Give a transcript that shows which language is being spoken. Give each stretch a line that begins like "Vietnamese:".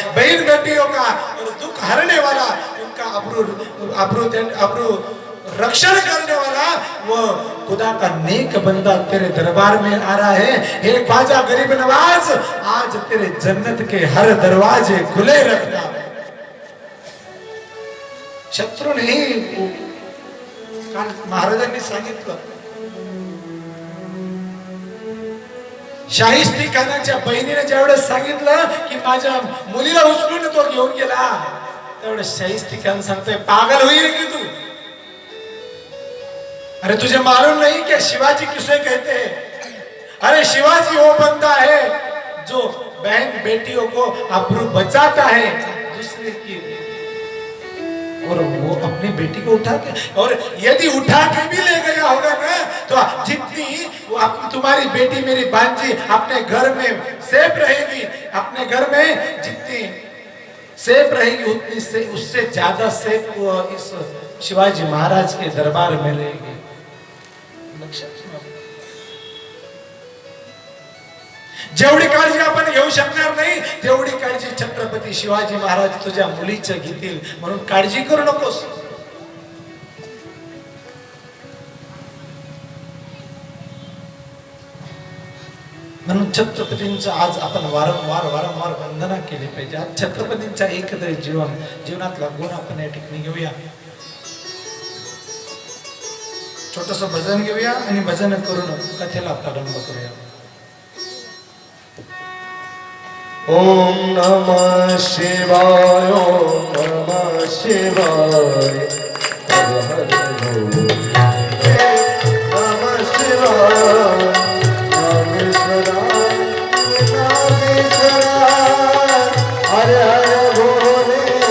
Hindi: बहन बेटियों का और दुख हरने वाला, उनका अब्रू रक्षण करने वाला वो खुदा का नेक बंदा तेरे दरबार में आ रहा है। हे ख्वाजा गरीब नवाज, आज तेरे जन्नत के हर दरवाजे खुले रखना।
Marathi: शत्रु नाही, महाराजांनी सांगितलं, शाहिस्ती खानाच्या बहिणीने ज्यावेळेस सांगितलं की माझ्या मुलीला उचलून तो घेऊन गेला, त्यावेळेस शाहिस्ती खान सांगतोय पागल होईल की तू?
Hindi: अरे तुझे मालूम नहीं क्या शिवाजी किसे कहते हैं? अरे शिवाजी वो बंदा है जो बहन बेटियों को आबरू बचाता है दूसरे की, और वो अपनी बेटी को उठा के, और यदि उठा के भी ले गया होगा ना तो जितनी वो तुम्हारी बेटी मेरी भांजी अपने घर में सेफ रहेगी, अपने घर में जितनी सेफ रहेगी उतनी से उससे ज्यादा सेफ वो इस शिवाजी महाराज के दरबार में रहेगी।
Marathi: जेवढी काळजी आपण घेऊ शकणार नाही तेवढी काळजी छत्रपती शिवाजी महाराज तुझ्या मुलीचं घेतील, म्हणून काळजी करू नकोस। म्हणून छत्रपतींचं आज आपण वारंवार वंदना केली पाहिजे। आज छत्रपतींचा एकत्र जीवनातला गुण आपण या ठिकाणी घेऊया। छोटस भजन घेऊया आणि भजन करून कथेला प्रारंभ करूया।
Sanskrit: ओम नमः शिवाय, ओम नमः शिवाय, हर हर बोलो। नमः शिवाय, नामेश्वराय, नामेश्वराय, हर हर बोले।